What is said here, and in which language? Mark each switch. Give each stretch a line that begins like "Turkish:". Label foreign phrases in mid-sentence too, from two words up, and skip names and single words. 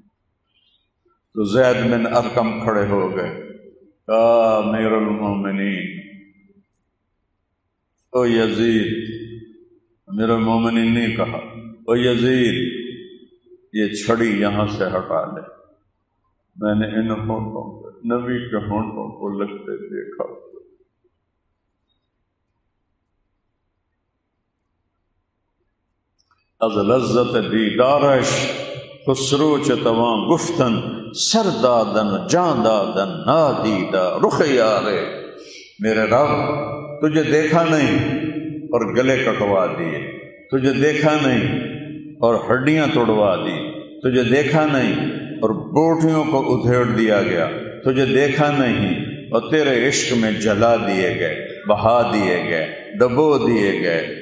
Urdu: تو زید بن ارقم کھڑے ہو گئے، کہا امیر المومنین، او یزید، امیر المومنین نے کہا او یزید یہ چھڑی یہاں سے ہٹا لے، میں نے ان ہونٹوں پہ نبی کے ہونٹوں کو لگتے دیکھا۔
Persian: از لذت دیدارش خسرو چتواں گفتن سر دادن جان دادن نادیدہ رخ یارے،
Urdu: میرے رب تجھے دیکھا نہیں اور گلے کٹوا دیے، تجھے دیکھا نہیں اور ہڈیاں توڑوا دی، تجھے دیکھا نہیں اور بوٹیوں کو ادھیڑ دیا گیا، تجھے دیکھا نہیں اور تیرے عشق میں جلا دیے گئے، بہا دیے گئے، ڈبو دیے گئے،